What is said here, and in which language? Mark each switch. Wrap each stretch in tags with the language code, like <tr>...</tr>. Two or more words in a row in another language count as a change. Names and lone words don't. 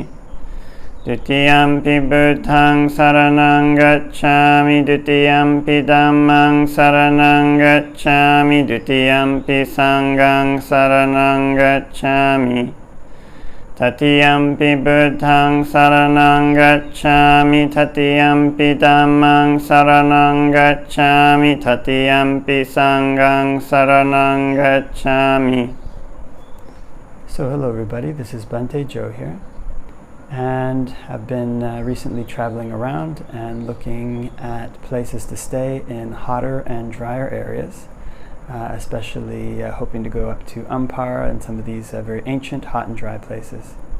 <pi>Dutiyampi Buddhaṃ saranang gacchāmi, Dutiyampi Dhammāṃ saranang gacchāmi, Dutiyampi Sanghaṃ saranang gacchāmi. Tatiyampi Buddhaṃ saranang gacchāmi, Tatiyampi Dhammāṃ saranang gacchāmi, Tatiyampi Sanghaṃ saranang gacchāmi.</pi> <en>So hello everybody, this is Bhante Joe here, and I've been recently traveling around and looking at places to stay in hotter and drier areas. Especially hoping to go up to Ampara and some of these very ancient hot and dry places.</en>